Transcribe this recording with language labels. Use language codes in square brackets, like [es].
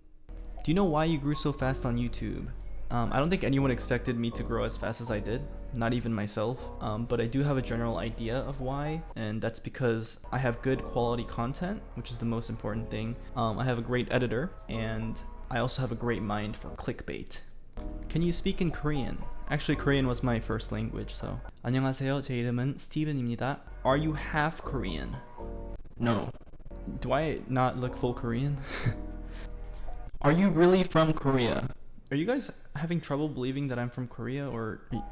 [en] Do you know why you grew so fast on YouTube? I don't think anyone expected me to grow as fast as I did, not even myself, but I do have a general idea of why, and that's because I have good quality content, which is the most important thing. I have a great editor, and I also have a great mind for clickbait. Can you speak in Korean? Actually, Korean was my first language, so. [ko] 안녕하세요, 제 이름은 스티븐입니다. [en] Are you half Korean? No. Do I not look full Korean? Are you really from Korea? Are you guys having trouble believing that I'm from Korea, or?